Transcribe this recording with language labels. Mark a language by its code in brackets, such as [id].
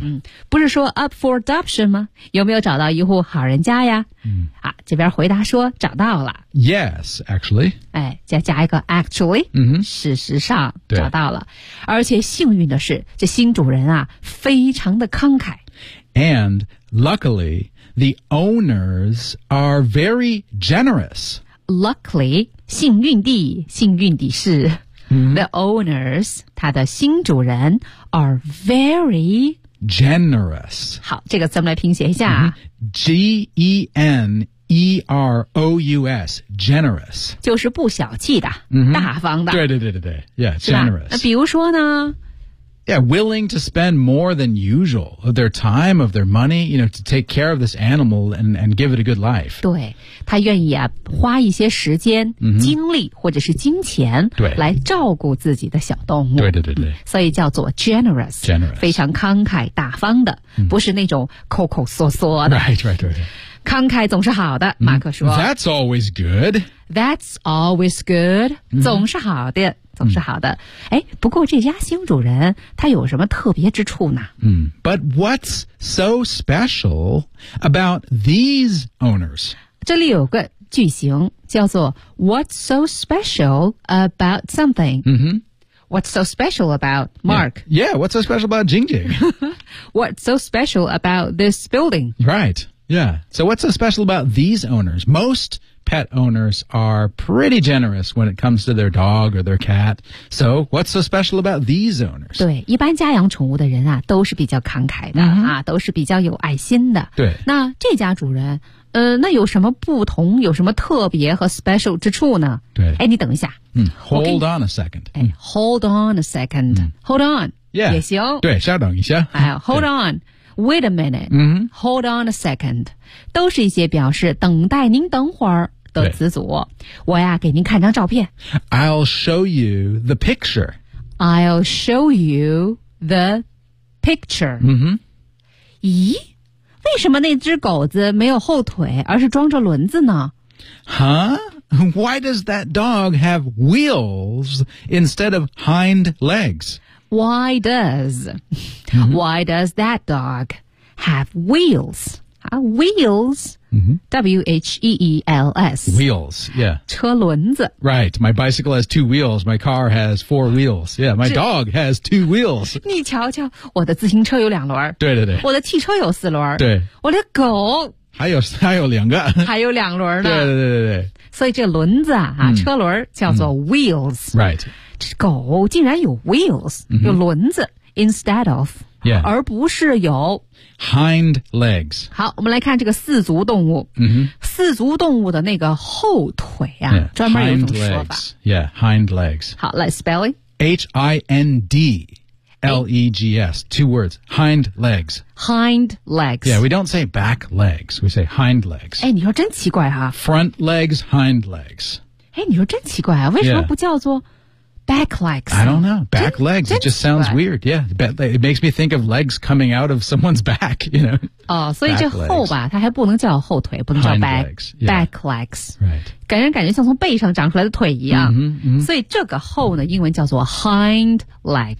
[zh] 嗯、不是说 [en] up for adoption [zh] 吗？有没有找到一户好人家呀、 mm. 啊、这边回答说找到了。 [en] Yes, actually. [zh] 哎，再加一个 actually,、 mm-hmm. 事实上找到了。而且幸运的是，这新主人啊，非常的慷慨。 [en] And luckily, the owners are very generous. [zh] Luckily, 幸运地，幸运地是、 mm-hmm. [en] The owners, [zh] 他的新主人 [en] are very generous. [zh] 好，这个词我们来拼写一下、mm-hmm. [en] G-E-N-E-R-O-U-S, generous. [zh] 就是不小气的、 mm-hmm. 大方的。对对对对对 yeah, generous. 那比如说呢 [en] Yeah, willing to spend more than usual of their time, of their money, you know, to take care of this animal and give it a good life. [zh] 对。他愿意啊花一些时间、 mm-hmm. 精力或者是金钱来照顾自己的小动物对对对对、嗯、所以叫做 generous, [en] generous [zh] 非常慷慨大方的、mm-hmm. 不是那种抠抠缩缩的 [en] right, right, right. [zh] 慷慨总是好的、mm-hmm. 马克说 [en] That's always good That's always good、mm-hmm. [zh] 总是好的总是好的、mm-hmm. 哎，不过这家新主人他有什么特别之处呢、 mm-hmm. [en] But what's so special about these owners? [zh] 这里有个句型叫做 [en] What's so special about something?、 Mm-hmm. What's so special about Mark? Yeah, what's so special about Jing Jing? What's so special about this building? Right, yeah. So what's so special about these owners? Most pet owners are pretty generous when it comes to their dog or their cat. So what's so special about these owners? [zh] 对，一般家养宠物的人啊，都是比较慷慨的、 mm-hmm. 啊，都是比较有爱心的。对，那这家主人那有什么不同有什么特别和 special 之处呢对哎你等一下、 [en] 嗯、Hold on a second、哎、Hold on a second、嗯、Hold on、 yeah. [zh] 也行对稍等一下、 [en] 哎、Hold on Wait a minute、嗯、 Hold on a second [zh] 都是一些表示等待您等会儿的词组我呀给您看张照片 [en] I'll show you the picture I'll show you the picture、嗯、 [zh] 咦为什么那只狗子没有后腿而是装着轮子呢 Huh? [en] Why does that dog have wheels instead of hind legs? Why does?、Mm-hmm. Why does that dog have wheels?、wheels?、 Mm-hmm. W-H-E-E-L-S. Wheels, yeah. [zh] 车轮子。 [en] Right, my bicycle has two wheels, my car has four wheels. Yeah, my dog has two wheels. [zh] 你瞧瞧我的自行车有两轮。对对对。我的汽车有四轮。对。我的狗。还有两个。还有两轮呢。对对对对对。所以这轮子啊、嗯、车轮叫做 wheels.、 [en] 嗯、right. [zh] 这狗竟然有 wheels,、嗯、有轮子 [en] instead of. Yeah. [zh] 而不是有。 [en] Hind legs. [zh] 好，我们来看这个四足动物。 Mm-hmm. 四足动物的那个后腿啊， yeah. 专门有种说法。 [en] Hind legs. Yeah, hind legs. [zh] 好，来 spelling. [en] H-I-N-D, L-E-G-S, two words. Hind legs. Hind legs. Yeah, we don't say back legs. We say hind legs. [zh] 哎，你说真奇怪哈。 [en] Front legs, hind legs. [zh] 哎，你说真奇怪啊，为什么不叫做？ [en] Back legs. I don't know. Back legs. It just sounds weird. Yeah. It makes me think of legs coming out of someone's back, you know. [zh] 哦，所以这后吧，它还不能叫后腿，不能叫 back [en] legs. Back legs. Right. [zh] 感觉像从背上长出来的腿一样。 Mm-hmm, mm-hmm. 所以这个后呢，英文叫做 hind legs.